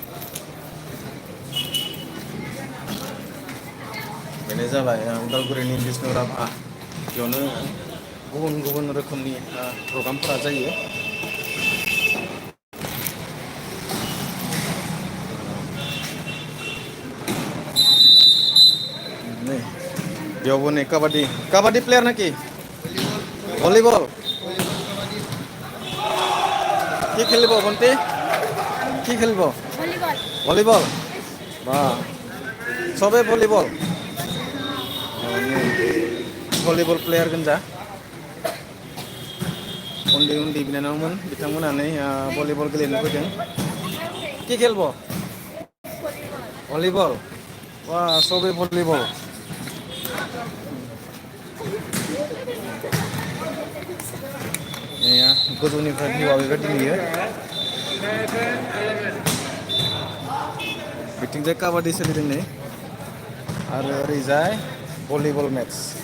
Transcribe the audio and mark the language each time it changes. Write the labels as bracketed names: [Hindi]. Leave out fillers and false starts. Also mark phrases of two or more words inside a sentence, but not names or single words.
[Bodo] बेनो जाबाय उदालगुरिनि बिष्णु राभा बेयावनो गुबुन गुबुन रोखोमनि प्रग्रामफोरा जायो नै बेयावबो नै काबादि प्लेयार नाखि भलिबल [Assamese] কি খেলিব বন্তি কি খেলিব ভলিবল বা সবে ভলিবল [English] volleyball player [Bodo] गोजा उन्दै उन्दै बिनानावमोन बिथांमोनानो भलिबल गेलेनो फैदों [Assamese] কি খেলব [Bodo] भलिबल बा सबै भलिबल गोजौनिफ्राय भिउआ बेबायदि नुयो बिथिंजाय काबादि सोलिदों नै आरो ओरैजाय [English] volleyball mats